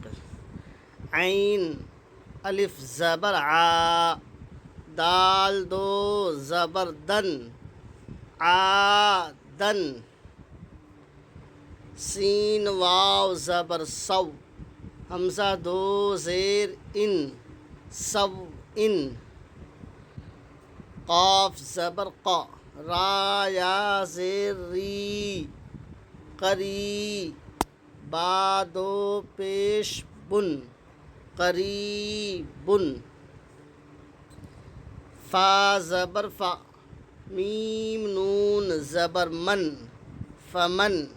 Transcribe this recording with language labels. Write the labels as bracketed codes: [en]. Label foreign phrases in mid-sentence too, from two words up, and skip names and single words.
[ur] عین الف زبر عا، دال دو زبر دن، عادن۔ سین واو زبر سو، حمزہ دو زیر ان، سو ان۔ قاف زبر قا، را یا زیر ری، قری۔ با دو پیش بن، قریبن۔ فا زبر فا، میم نون زبر من، فمن۔